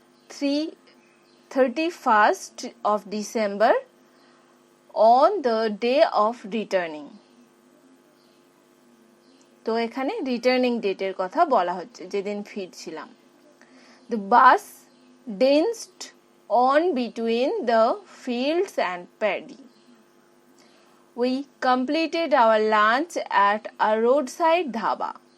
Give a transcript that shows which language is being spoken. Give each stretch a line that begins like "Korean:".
English: 31st of December on the day of returning.
Bangla: তো এখানে returning ডেটের কথা বলা হচ্ছে, যেদিন ফিরছিলাম।
English: The bus danced on between the fields and paddy. We completed our lunch at a roadside dhaba.